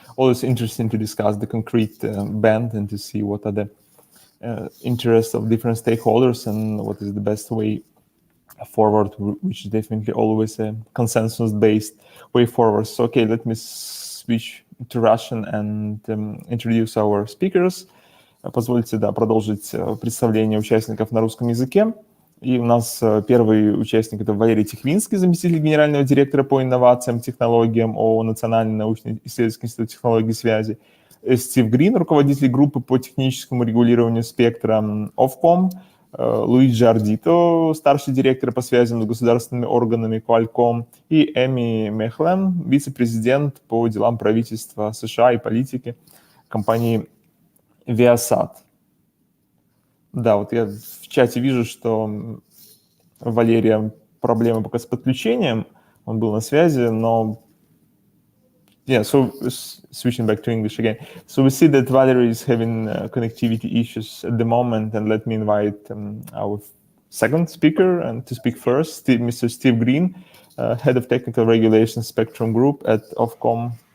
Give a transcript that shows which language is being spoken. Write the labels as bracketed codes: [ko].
[en] Always interesting to discuss the concrete band and to see what are the interests of different stakeholders and what is the best way forward, which is definitely always a consensus-based way forward. So, okay, let me switch to Russian and introduce our speakers. [ru] Позвольте, продолжить представление участников на русском языке. И у нас первый участник — это Валерий Тихвинский, заместитель генерального директора по инновациям, технологиям ООО «Национальный научно-исследовательский институт технологий связи». Стив Грин, руководитель группы по техническому регулированию спектра Ofcom. Луиджи Ардито, старший директор по связям с государственными органами Qualcomm. И Эми Мехлем, вице-президент по делам правительства США и политики компании Viasat. Да, вот я в чате вижу, что у Валерия проблемы пока с подключением. Он был на связи, но... [en] Yeah, so switching back to English again. So we see that Valerie is having connectivity issues at the moment, and let me invite our second speaker and to speak first, Mr. Steve Green, Head of Technical Regulation Spectrum Group at Ofcom.